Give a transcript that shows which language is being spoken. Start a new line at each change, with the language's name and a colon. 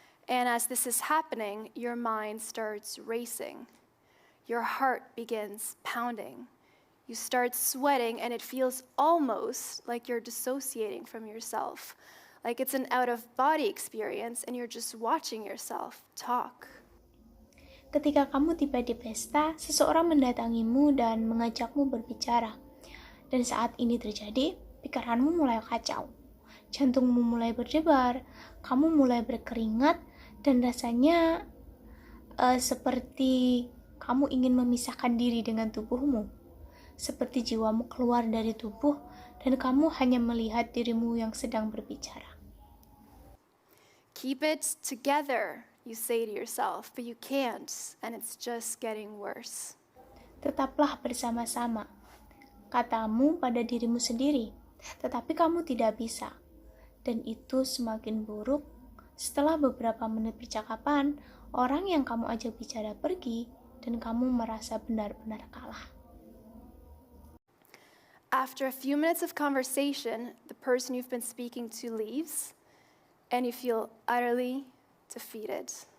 English: And as this is happening, your mind starts racing. Your heart begins pounding. You start sweating, and it feels almost like you're dissociating from yourself. Like it's an out-of-body experience, and you're just watching yourself talk.
Indonesian: Ketika kamu tiba di pesta, seseorang mendatangimu dan mengajakmu berbicara. Dan saat ini terjadi, pikiranmu mulai kacau. Jantungmu mulai berdebar, kamu mulai berkeringat, dan rasanya seperti kamu ingin memisahkan diri dengan tubuhmu. Seperti jiwamu keluar dari tubuh, dan kamu hanya melihat dirimu yang sedang berbicara.
English: Keep it together, you say to yourself, but you can't, and it's just getting worse.
Indonesian: Tetaplah bersama-sama, katamu pada dirimu sendiri, tetapi kamu tidak bisa. Dan itu semakin buruk. Setelah beberapa menit percakapan, orang yang kamu ajak bicara pergi, dan kamu merasa benar-benar kalah.
English: After a few minutes of conversation, the person you've been speaking to leaves, and you feel utterly defeated.